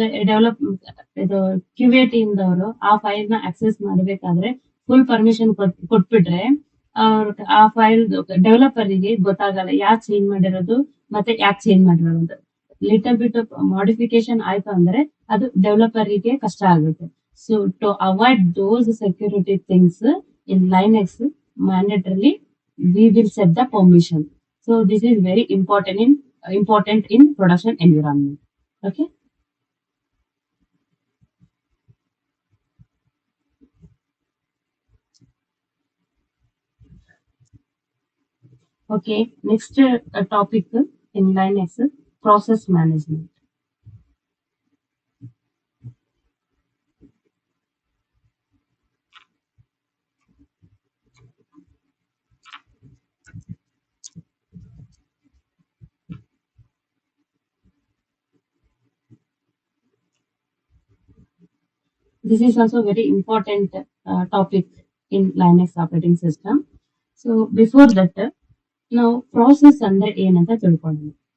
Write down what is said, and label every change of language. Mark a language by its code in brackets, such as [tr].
[kn] Develop ಇದು ಕ್ಯೂಎ team ದವರು ಆ file ನ ಆಕ್ಸೆಸ್ ಮಾಡಬೇಕಾದ್ರೆ ಫುಲ್ ಪರ್ಮಿಷನ್ ಕೊಟ್ಬಿಟ್ರೆ ಆ ಫೈಲ್ ಡೆವಲಪರ್ ಗೆ ಗೊತ್ತಾಗಲ್ಲ ಯಾಕೆ ಚೇಂಜ್ ಮಾಡಿರೋದು ಮತ್ತೆ ಯಾಕೆ ಚೇಂಜ್ ಮಾಡಿರೋದು. ಲಿಟಲ್ ಬಿಟ್ ಮಾಡಿಫಿಕೇಶನ್ ಆಯ್ತು ಅಂದ್ರೆ ಅದು ಡೆವಲಪರ್ ಗೆ ಕಷ್ಟ ಆಗುತ್ತೆ. [en] So to avoid those security things in Linux, mandatorily we will set the permission. So this is very important in production environment. Okay. Okay. Next topic in Linux process management. This is also very important topic in Linux operating system. So before that, [kn] ನಾವು process ಅಂದ್ರೆ ಏನಂತ ತಿಳ್ಕೊಳ್ಳೋಣ.